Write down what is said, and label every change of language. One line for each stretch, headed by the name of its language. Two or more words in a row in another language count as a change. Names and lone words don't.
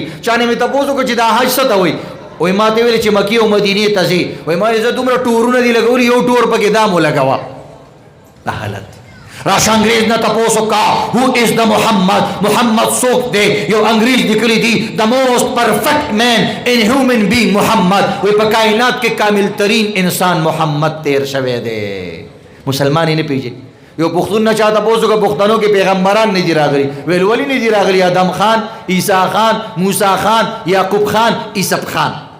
Pashto: چا نه مې تپوس وکړو چې دا حج څه ته وایي؟ وایي ما ته ویلې چې مکې او مدینې ته ځي. وایي ما زه دومره ټورونه دي لګولي، یو ټور پکې دا مو لګوه. دا حالت دی. راشه انګریز نه تپوس وکړه
English: who is the
Pashto: محمد څوک دی؟ یو انګریز لیکلی دی
English: the most perfect man in human being
Pashto: محمد. وایي په کائنات کې کامل ترین انسان محمد تیر شوی دی. مسلمان یې نه پېژني. یو پښتون نه چا تپوس وکړه پښتنو کې پیغمبران نه دي راغلي؟ ویل ولې نه دي راغلي؟ ادم خان، عیسی خان، موسی خان، یعقوب خان، عیسب خان.